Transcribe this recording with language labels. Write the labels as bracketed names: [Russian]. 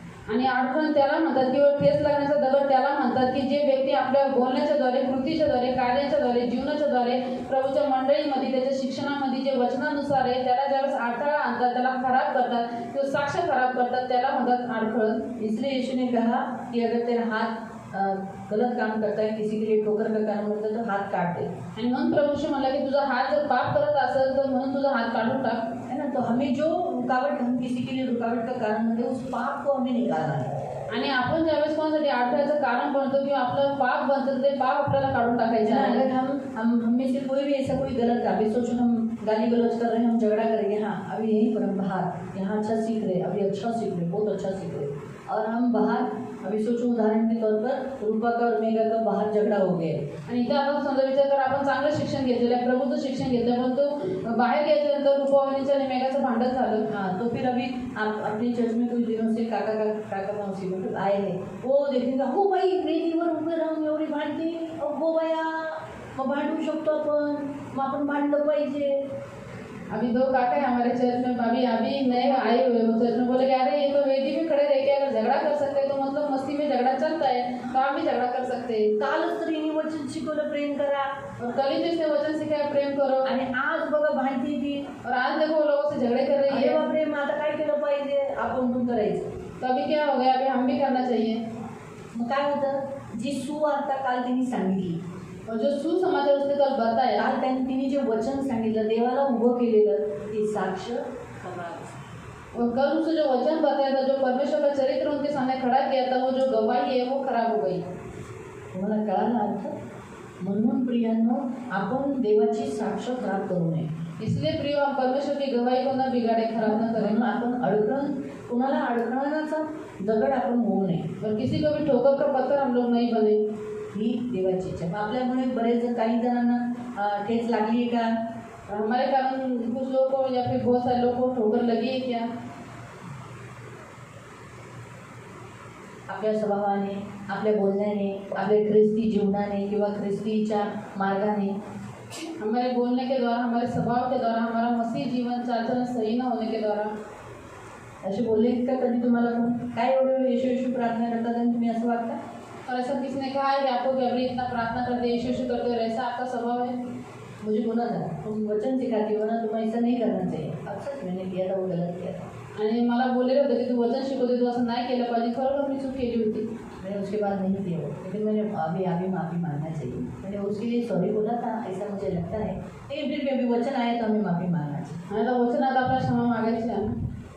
[Marathi] आणि अडखळण त्याला म्हणतात किंवा ठेस लागण्याचा दगड त्याला म्हणतात की जे व्यक्ती आपल्या बोलण्याच्या द्वारे, कृतीच्या द्वारे, कार्याच्या द्वारे, जीवनाच्या द्वारे प्रभूच्या मंडळीमध्ये, त्याच्या शिक्षणामध्ये जे वचनानुसार आहे त्याला ज्यावेळेस अडथळा आणतात, त्याला खराब करतात किंवा साक्ष खराब करतात, त्याला म्हणतात अडखळण। [Hindi] इसलिए यीशु ने कहा कि अगर तेरा हाथ गलत काम करता है, किसी के लिए ठोकर का काम करता है तो हाथ काट दे, [Marathi] आणि म्हणून प्रभूशी म्हणला की तुझा हात जर पाप करत असेल तर म्हणून तुझा हात काढून टाक. [Hindi] है ना. तो हमें जो रुकावट, हम किसी के लिए रुकावट का कारण बनते उस पाप को हमें निकालना है. [Marathi] आणि आपण ज्यावेळेस कोणासाठी अडथळ्याचं कारण बनतो किंवा आपलं पाप बनतं ते पाप आपल्याला काढून टाकायचं आहे. [Hindi] अगर हम में से कोई भी ऐसा कोई गलत काम, सोचो हम गाली गलौज कर रहे हैं, हम झगड़ा करेंगे, हाँ अभी यहीं पर हम बाहर यहाँ अच्छा सीख रहे, अभी अच्छा सीख रहे, बहुत अच्छा सीख रहे, और हम बाहर अभी सोचो उदाहरण के तौर पर रूपा का और मेघा का बाहर झगड़ा हो गया [Marathi] आणि इथं आपण समजा विचार कर आपण चांगलं शिक्षण घेतलेलं आहे, प्रभूचं शिक्षण घेतलं, पण तो बाहेर गेल्यानंतर रूपावणीचं आणि मेघाचं भांडण झालं. [Hindi] हाँ, तो फिर अभी आप अपने चर्च में कुछ दिनों से काका मौसी मतलब आए हैं, वो देखेंगे [Marathi] हो बाई वेदीवर उभे राहून एवढी भांडते, हो बाया मग भांडू शकतो आपण भांडलं पाहिजे. [Hindi] अभी 2 काका है हमारे चर्च में, अभी नए आए हुए वो चर्च में बोले कि अरे ये तो वेदी में खड़े रह के अगर झगड़ा कर सकते हैं तो मतलब मस्ती में झगड़ा चलता है तो हम भी झगड़ा कर सकते हैं. [Marathi] कालच तर हिने वचन शिकवलं प्रेम करा, [Hindi] और कल ही जिसने वचन सिखाया प्रेम करो, [Marathi] आणि आज बघा भांडती ती, [Hindi] और आज देखो वो लोगों से झगड़े कर रही अरे है. [Marathi] बापरे मग आता काय केलं पाहिजे, आपण पण करायचं. [Hindi] तो अभी क्या हो गया, अभी हम भी करना चाहिए. [Marathi] मग काय होतं, जी सुवार्ता काल त्यांनी सांगितली, [Hindi] और जो सुसमाचार उसने कल बताया, [Marathi] काल तिने जे वचन सांगितलं, देवाला उभं केलेलं ते साक्ष खरा. [Hindi] और कल उसने जो वचन बताया था, जो परमेश्वर का चरित्र उनके सामने खड़ा किया था, वो जो गवाही है वो खराब हो गई. [Marathi] तुम्हाला कळाला अर्थ. म्हणून प्रियांनो, आपण देवाची साक्ष खराब करू नये. [Hindi] इसलिए प्रिय हम परमेश्वर की गवाही को न बिगाड़े, खराब न करें. [Marathi] म्हणून आपण कोणाला अडकवण्याचा दगड आपण होऊ नये. [Hindi] और किसी को भी ठोकर का पत्थर हम लोग नहीं बने. [Marathi] ही देवाची इच्छा. आपल्यामुळे बरेच काही जणांना ठेच लागली आहे का, [Hindi] हमारे कारण कुछ लोगों को या फिर बहुत सारे लोगों को ठोकर लगी है क्या. [Marathi] आपल्या स्वभावाने, आपल्या बोलण्याने, आपल्या ख्रिस्ती जीवनाने किंवा ख्रिस्तीच्या मार्गाने, [Hindi] हमारे बोलने के द्वारा, हमारे स्वभाव के द्वारा, हमारा मसीह जीवन चाल चलन सही न होने के द्वारा. [Marathi] असे बोलले का कधी तुम्हाला कोण, काय एवढं येशू येशू प्रार्थना करतात आणि तुम्ही असं वागता. [Hindi] और ऐसा किसी ने कहा है कि आपको कि अभी इतना प्रार्थना करते यीशु यीशु करते हो, ऐसा आपका स्वभाव है. मुझे बोला था तुम वचन सिखाती हो ना, तुम्हें ऐसा नहीं करना चाहिए. अक्सर मैंने किया था, वो गलत किया था. [Marathi] आणि मला बोललेलं होतं की तू वचन शिकवते, तू असं नाही केलं पाहिजे, खरोखर मी चूक केली होती. [Hindi] मैंने उसके बाद नहीं किया वो, लेकिन मैंने अभी माफ़ी मांगना चाहिए. मैंने उसके लिए सॉरी बोला था, ऐसा मुझे लगता है. लेकिन फिर भी अभी वचन आया तो हमें माफ़ी मांगना चाहिए. [Marathi] आणि आता वचन आता आपल्याला क्षमा मागायची आहे.